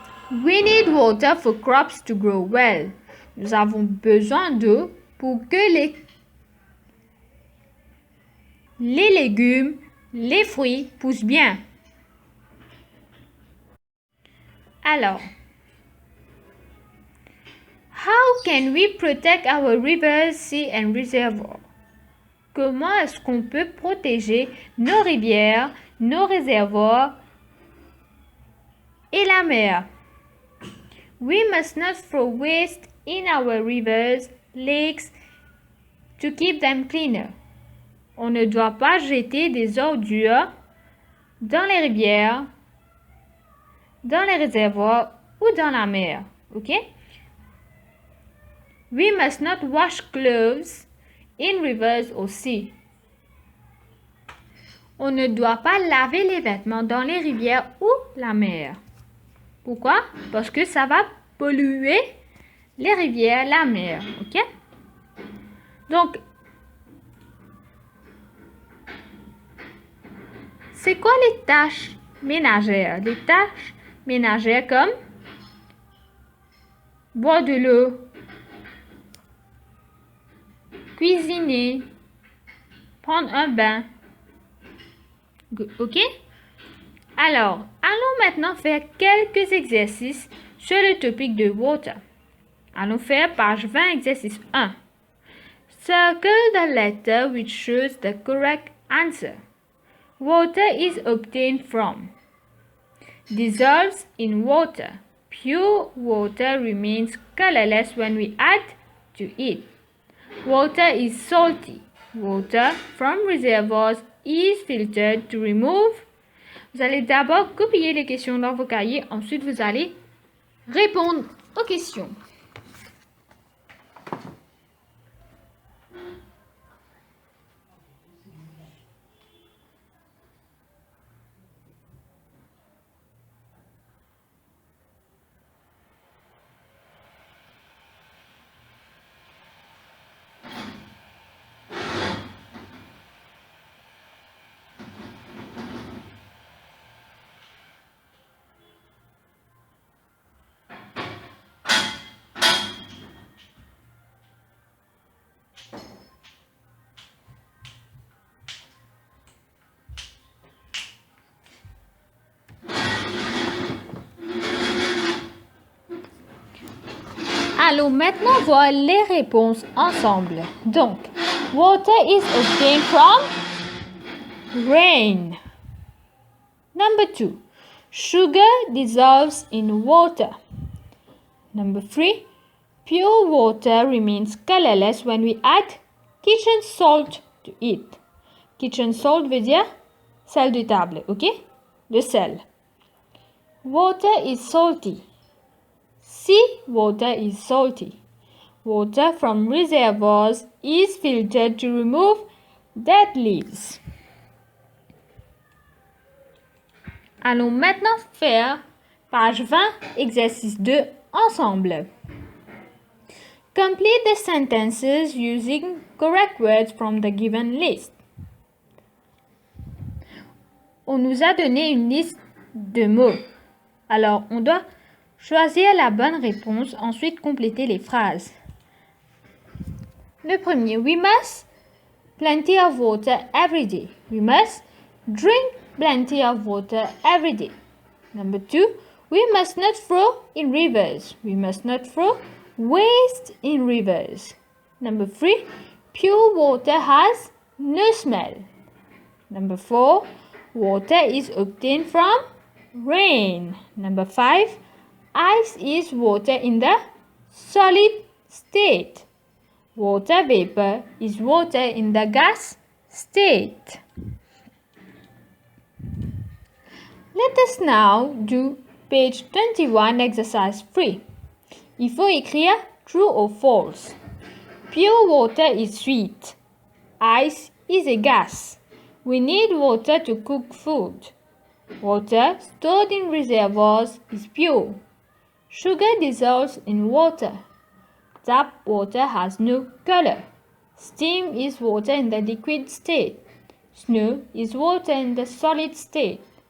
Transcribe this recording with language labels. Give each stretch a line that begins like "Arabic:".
English: We need water for crops to grow well.
French: Nous avons besoin d'eau pour que les légumes, les fruits poussent bien. Alors,
English: how can we protect our rivers, sea and reservoirs?
French: Comment est-ce qu'on peut protéger nos rivières, nos réservoirs et la mer?
English: We must not throw waste in our rivers, lakes, to keep them cleaner.
French: On ne doit pas jeter des ordures dans les rivières, dans les réservoirs ou dans la mer.
English: OK? We must not wash clothes in rivers or sea.
French: On ne doit pas laver les vêtements dans les rivières ou la mer. Pourquoi? Parce que ça va polluer les rivières, la mer. OK? Donc, c'est quoi les tâches ménagères? Les tâches ménagères comme boire de l'eau, cuisiner, prendre un bain. OK? Alors, allons maintenant faire quelques exercices sur le topic de water. Allons faire page 20, exercice 1.
English: Circle the letter which shows the correct answer. Water is obtained from. Dissolves in water. Pure water remains colorless when we add to it. Water is salty. Water from reservoirs is filtered to remove.
French: Vous allez d'abord copier les questions dans vos cahiers, ensuite vous allez répondre aux questions. Allons maintenant voir les réponses ensemble. Donc,
English: water is obtained from rain. Number 2. Sugar dissolves in water. Number 3. Pure water remains colorless when we add kitchen salt to it.
French: Kitchen salt veut dire sel de table, ok? Le sel.
English: Water is salty. Sea water is salty. Water from reservoirs is filtered to remove dead leaves.
French: Allons maintenant faire page 20, exercice 2 ensemble.
English: Complete the sentences using correct words from the given list.
French: On nous a donné une liste de mots. Alors, on doit choisir la bonne réponse, ensuite compléter les phrases. Le premier,
English: we must plenty of water every day. We must drink plenty of water every day. Number 2, we must not throw in rivers. We must not throw waste in rivers. Number 3, pure water has no smell. Number 4, water is obtained from rain. Number 5, ice is water in the solid state. Water vapor is water in the gas state. Let us now do page 21, exercise 3.
French: Il faut écrire
English: true or false. Pure water is sweet. Ice is a gas. We need water to cook food. Water stored in reservoirs is pure. Sugar dissolves in water. Tap water has no color. Steam is water in the liquid state. Snow is water in the solid state.